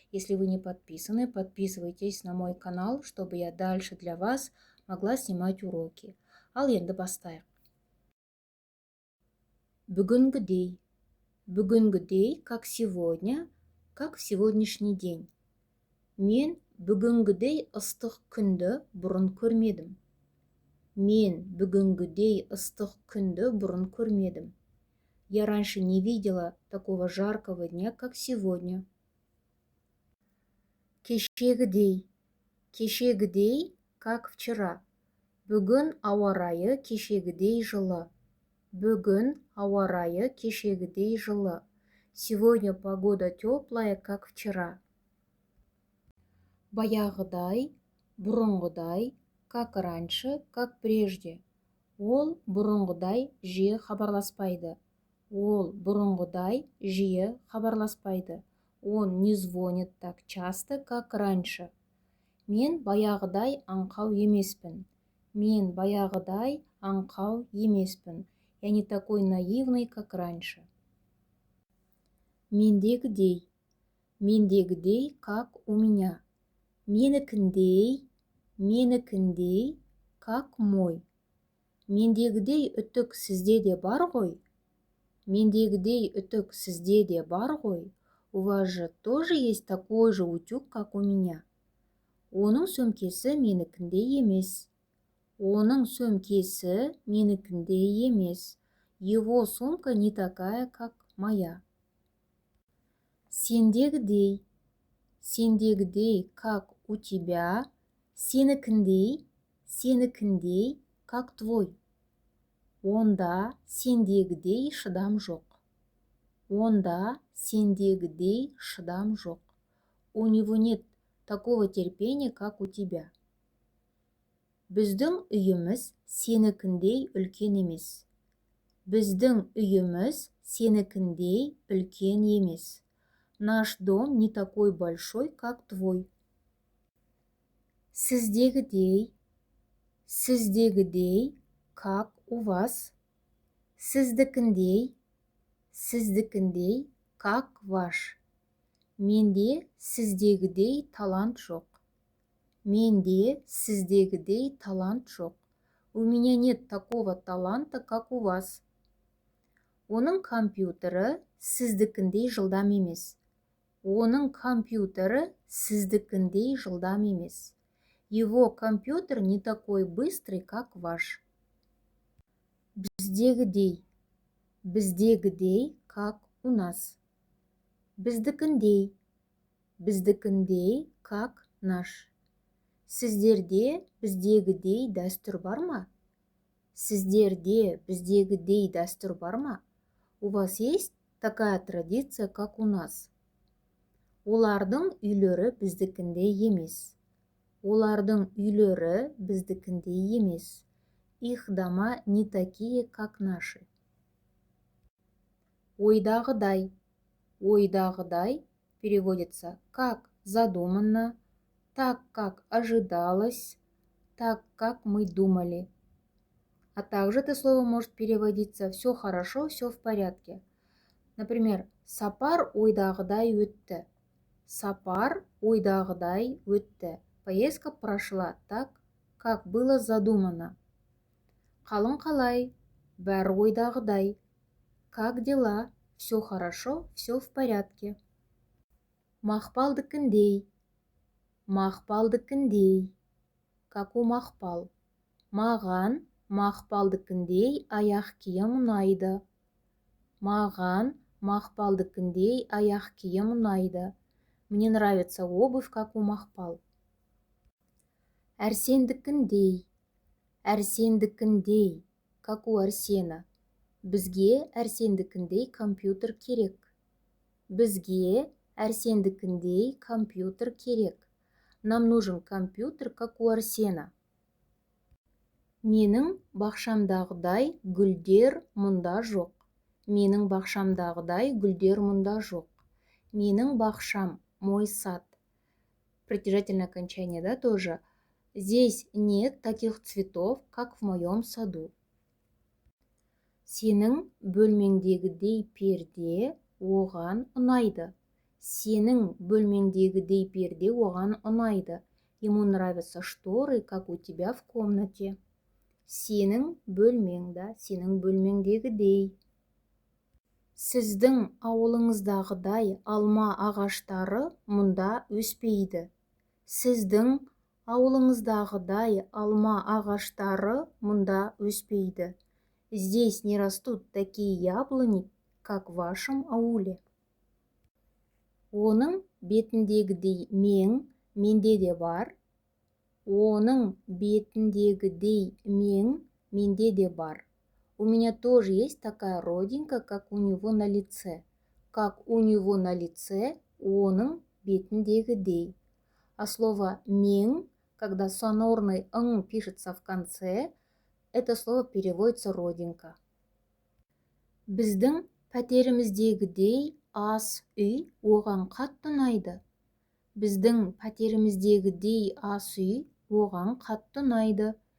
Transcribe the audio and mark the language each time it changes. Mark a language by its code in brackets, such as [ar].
[ru] Если вы не подписаны, подписывайтесь на мой канал, чтобы я дальше для вас могла снимать уроки. [kk] Ал енді бастайық. Бүгінгідей. Бүгінгідей, [ru] как сегодня, как в сегодняшний день. [kk] Мен бүгінгідей ыстық күнді бұрын көрмедім. Мен бүгінгідей ыстық күнді бұрын көрмедім. [ru] Я раньше не видела такого жаркого дня, как сегодня. [kk] Кешегідей. Кешегідей, [ru] как вчера. [kk] Бүгін ауа райы кешегідей жылы. Бүгін ауа райы кешегідей жылы. [ru] Сегодня погода теплая, как вчера. [kk] Баяғыдай, бұрынғыдай, [ru] как раньше, как прежде. [kk] Ол бұрынғыдай жиі хабарласпайды. Ол бұрынғыдай жиі хабарласпайды. [ru] Он не звонит так часто, как раньше. [kk] Мен баяғыдай аңқау емеспін. Мен баяғыдай аңқау емеспін. [ru] Я не такой наивный, как раньше. [kk] Мендегідей. Мендегідей, [ru] как у меня. [kk] Менікіндей, менікіндей, [ru] как мой. [kk] Мендегідей үтік сізде де бар ғой? Мендегідей үтік сізде де бар ғой? [ru] У вас же тоже есть такой же утюг, как у меня. [kk] Оның сөмкесі менікіндей емес. Оның сөмкесі менікіндей емес. [ru] Его сумка не такая, как моя. [kk] Сендегідей. Сендегідей, [ru] как у тебя. [kk] Сенікіндей, сенікіндей, [ru] как твой. [kk] Онда сендегідей шыдам жоқ. Онда сендегідей шыдам жоқ. [ru] У него нет такого терпения, как у тебя. [kk] Біздің үйіміз сенікіндей үлкен емес. Біздің үйіміз сенікіндей үлкен емес. [ru] Наш дом не такой большой, как твой. [kk] Сіздегідей. Сіздегідей, [ru] как у вас. [kk] Сіздікіндей. Сіздікіндей, [ru] как ваш. [kk] Менде сіздегідей талант жоқ. Менде сіздегідей талант жоқ. [ru] У меня нет такого таланта, как у вас. [kk] Оның компьютері сіздікіндей жылдам емес. Оның компьютері сіздікіндей жылдам емес. [ru] Его компьютер не такой быстрый, как ваш. [kk] Біздегідей. Біздегідей, [ru] как у нас. [kk] Біздікіндей. Біздікіндей, [ru] как наш. [kk] Сіздерде біздегідей дәстүр бар ма? Сіздерде біздегідей дәстүр бар ма? [ru] У вас есть такая традиция, как у нас? [kk] Олардың үйлері біздікіндей емес. Олардың үйлері біздікіндей емес. [ru] Их дома не такие, как наши. [kk] Ойдағыдай. Ойдағыдай [ru] переводится как задуманно, так как ожидалось, так как мы думали. А также это слово может переводиться все хорошо, все в порядке. Например, [kk] сапар ойдағыдай өтті. Сапар ойдағыдай өтті. [ru] Поездка прошла так, как было задумано. [kk] Қалың қалай? Бәрі ойдағыдай. [ru] Как дела? Все хорошо, все в порядке. [kk] Мақпалдікіндей. Мақпалдікіндей. [ru] Как у Мақпал. [kk] Маған Мақпалдікіндей аяқ киім ұнайды. Маған Мақпалдікіндей аяқ киім ұнайды. [ru] Мне нравится обувь, как у Мақпал. [kk] Әрсендікіндей. Әрсендікіндей, [ru] как у Арсена. [kk] Бізге әрсендікіндей компьютер керек. Бізге әрсендікіндей компьютер керек. [ru] Нам нужен компьютер, как у Арсена. [kk] Менің бақшамдағыдай гүлдер мұнда жоқ. Менің бақшамдағыдай гүлдер мұнда жоқ. Менің бақшам, [ru] мой сад. Притяжательное окончание, да, тоже. Здесь нет таких цветов, как в моем саду. [kk] Сенің бөлмеңдегідей перде оған ұнайды. Сенің бөлмеңдегідей перде оған ұнайды. [ru] Ему нравятся шторы, как у тебя в комнате. [kk] Сенің бөлмең, да, сенің бөлмеңдегідей. Сіздің ауылыңыздағыдай алма ағаштары мұнда өспейді. Сіздің ауылыңыздағыдай алма ағаштары мұнда өспейді. [ru] Здесь не растут такие яблони, как в вашем ауле. [kk] Оның бетіндегідей мең менде де бар. Оның бетіндегідей мең менде де бар. [ru] У меня тоже есть такая родинка, как у него на лице. Как у него на лице, [kk] оның бетіндегідей. [ru] А слово мең, когда сонорный «ң» пишется в конце, это слово переводится родинка. [kk] Біздің пәтеріміздегідей ас үй оған қатты ұнайды. Біздің пәтеріміздегідей ас үй оған қатты ұнайды.